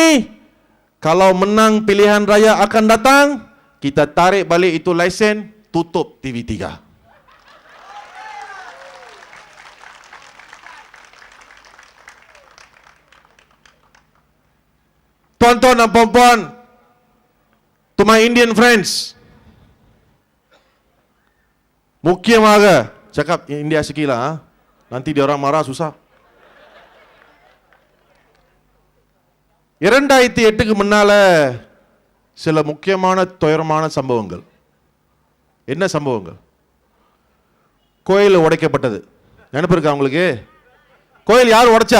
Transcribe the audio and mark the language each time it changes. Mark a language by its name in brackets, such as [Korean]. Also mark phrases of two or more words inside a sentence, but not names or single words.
[Malay] Kalau menang pilihan raya akan datang, kita tarik balik itu lesen, tutup TV3. Tuan-tuan dan puan-puan, [English] to my Indian friends, [Malay] mukia maga, cakap India sikit lah, ha? Nanti dia orang marah susah. [Tamil] இரண்டாயிரத்தி எட்டுக்கு முன்னால சில முக்கியமான துயரமான சம்பவங்கள். என்ன சம்பவங்கள்? கோயில் உடைக்கப்பட்டது. நினைப்பு இருக்கா உங்களுக்கு? கோயில் யார் உடைச்சா?